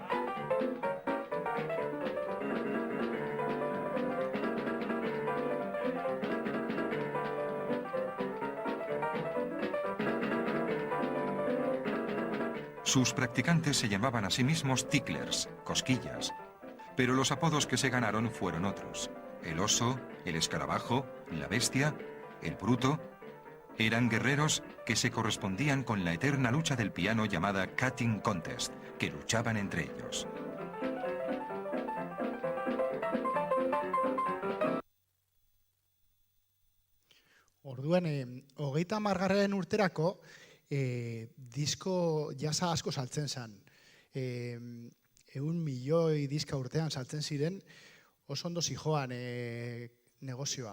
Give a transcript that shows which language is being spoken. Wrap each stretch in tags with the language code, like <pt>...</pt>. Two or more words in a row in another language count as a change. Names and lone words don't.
<es>Sus practicantes se llamaban a sí mismos ticklers, cosquillas, pero los apodos que se ganaron fueron otros. El oso, el escarabajo, la bestia, el bruto. Eran guerreros que se correspondían con la eterna lucha del piano llamada</es> <en>cutting contest,</en> <es>que luchaban entre ellos.</es> <eu>Orduan, 30. urterako, disko jasa asko saltzen zen. 1 milioi diska urtean saltzen ziren, oso ondo zijoan negozioa.</eu>